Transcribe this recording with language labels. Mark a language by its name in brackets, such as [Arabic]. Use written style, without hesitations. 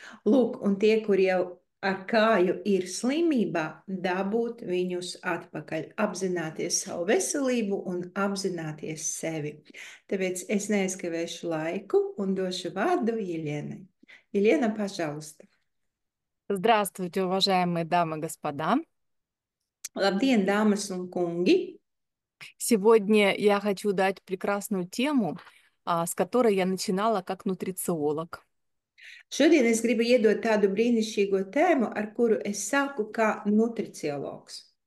[Latvian] Lūk, un tie, kur jau ar kāju ir slimībā, dabūt viņus atpakaļ, apzināties savu veselību un apzināties sevi. Tāpēc es neaizkavēšu laiku un došu vārdu Jeļenai. [Russian] Елена, пожалуйста. Здравствуйте, уважаемые дамы и господа. [Latvian] Labdien, dāmas un kungi! [Russian] Сегодня я хочу дать прекрасную тему, с которой я начинала как нутрициолог. [Latvian] Šodien es gribu iedot tādu brīnišķīgo tēmu, ar kuru es sāku kā nutriciologs.